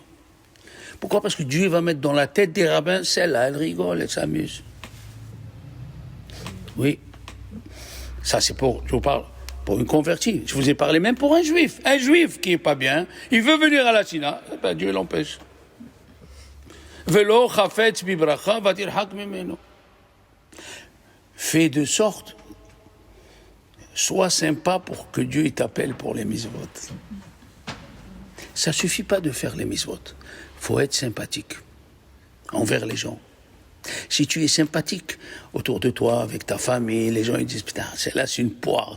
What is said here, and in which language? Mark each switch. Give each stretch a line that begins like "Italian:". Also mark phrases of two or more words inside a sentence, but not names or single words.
French: Pourquoi? Parce que Dieu va mettre dans la tête des rabbins, celle-là, elle rigole, elle s'amuse. Oui. Ça, c'est pour, je vous parle, pour une convertie. Je vous ai parlé même pour un juif. Un juif qui n'est pas bien, il veut venir à la Sina, eh ben, Dieu l'empêche.
Hebrew: ולא חפץ בברכה ותרחק ממנו.
French: Fais de sorte, sois sympa pour que Dieu t'appelle pour les mitzvot. Ça ne suffit pas de faire les mitzvot. Il faut être sympathique envers les gens. Si tu es sympathique autour de toi, avec ta famille, les gens ils disent, putain, celle-là c'est une poire.